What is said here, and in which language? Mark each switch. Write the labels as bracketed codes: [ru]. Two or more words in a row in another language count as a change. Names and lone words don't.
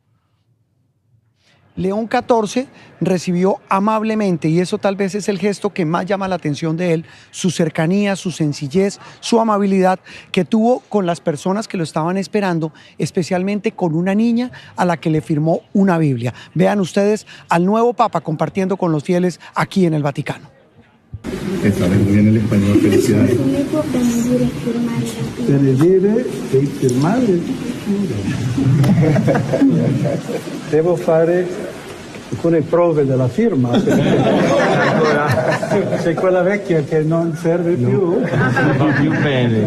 [es] León XIV recibió amablemente, y eso tal vez es el gesto que más llama la atención de él, su cercanía, su sencillez, su amabilidad que tuvo con las personas que lo estaban esperando, especialmente con una niña a la que le firmó una Biblia. Vean ustedes al nuevo Papa compartiendo con los fieles aquí en el Vaticano. Sabe muy bien el español, felicidades. [it] Benedire e firmare. Devo fare alcune prove della firma, c'è quella vecchia che non serve più. Va più bene.